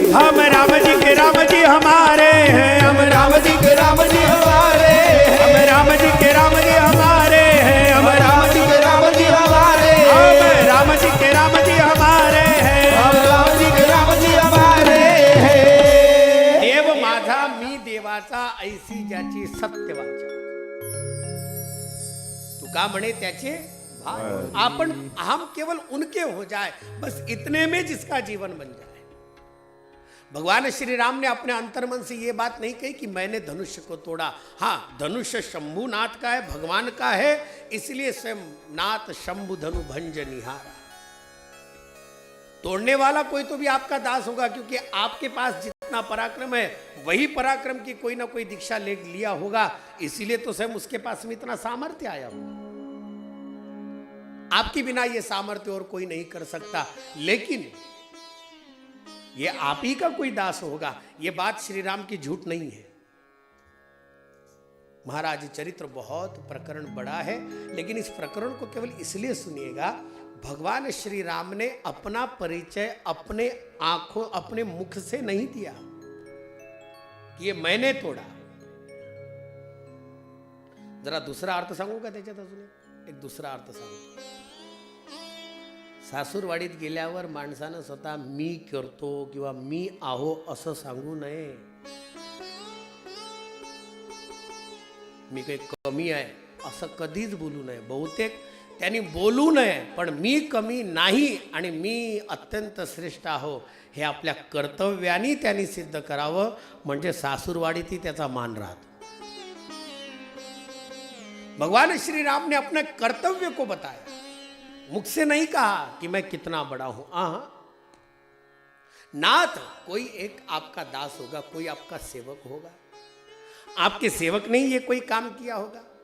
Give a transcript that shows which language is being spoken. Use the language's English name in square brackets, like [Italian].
[Hindi] हम राम जी के राम जी हमारे हैं, हम राम जी के राम जी हमारे हैं, हम राम जी के राम जी हमारे हैं, हम राम जी के राम जी हमारे हैं, हम राम जी के राम जी हमारे हैं, हम राम जी के राम जी हमारे हैं। [Marathi] देव माझा मी देवाचा ऐसी ज्याची सत्य वाचा, तुका म्हणे त्याचे आपण [Hindi] हम केवल उनके हो जाए, बस इतने में जिसका जीवन बन जाए। भगवान श्री राम ने अपने अंतर्मन से ये बात नहीं कही कि मैंने धनुष को तोड़ा। हाँ, धनुष शंभुनाथ का है, भगवान का है, इसलिए स्वयं नाथ शंभु धनु भंज निहारा। तोड़ने वाला कोई तो भी आपका दास होगा, क्योंकि आपके पास जितना पराक्रम है वही पराक्रम की कोई ना कोई दीक्षा ले लिया होगा, इसीलिए तो स्वयं उसके पास में इतना सामर्थ्य आया होगा। आपके बिना ये सामर्थ्य और कोई नहीं कर सकता, लेकिन ये आप ही का कोई दास होगा, ये बात श्री राम की झूठ नहीं है। महाराज चरित्र बहुत प्रकरण बड़ा है, लेकिन इस प्रकरण को केवल इसलिए सुनिएगा, भगवान श्री राम ने अपना परिचय अपने आंखों अपने मुख से नहीं दिया कि ये मैंने तोड़ा। [Marathi] जरा दूसरा अर्थ सांगू का त्याच्यात? अजून एक दुसरा अर्थ सांगतो। सासूरवाडीत गेल्यावर माणसानं स्वतः मी करतो किंवा मी आहो असं सांगू नये। मी काही कमी आहे असं कधीच बोलू नये। बहुतेक त्यांनी बोलू नये, पण मी कमी नाही आणि मी अत्यंत श्रेष्ठ आहो हे आपल्या कर्तव्याने त्यांनी सिद्ध करावं, म्हणजे सासूरवाडीतही त्याचा मान राहतो। [Hindi] भगवान श्री राम ने अपने कर्तव्य को बताया, मुख से नहीं कहा कि मैं कितना बड़ा हूं। नाथ कोई एक आपका दास होगा, कोई आपका सेवक होगा, आपके सेवक ने ये कोई काम किया होगा।